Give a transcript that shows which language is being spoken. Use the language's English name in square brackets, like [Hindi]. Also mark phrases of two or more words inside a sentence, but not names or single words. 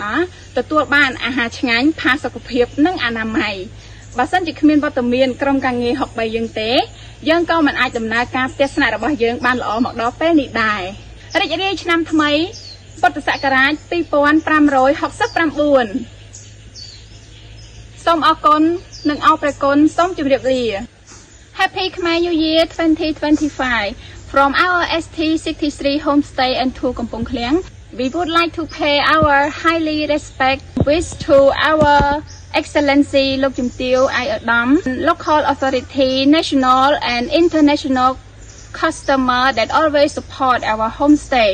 [Khmer] ស់ទទួលបានអាហារឆ្ងាញ់ផាសុកភាពនិងអនាម័យបើសិនជាគ្មានវត្តមានក្រុមការងារហុក3យើងទេយើងក៏មិនអាចដំណើរការផ្ទះស្នាក់របស់យើងបានល្អមកដល់ពេលនេះដែររីករាយឆ្នាំថ្មីពុទ្ធសករាជ2569សូមអរគុណនិងអរព្រះគុណសូមជម្រាបលា [English] Happy Khmer New Year 2025 from our ST63 homestay and tour Kampong Kliang. We would like to pay our highly respect wish to our Excellency Lok Jumteo Ayodam, local authority, national and international customer that always support our homestay.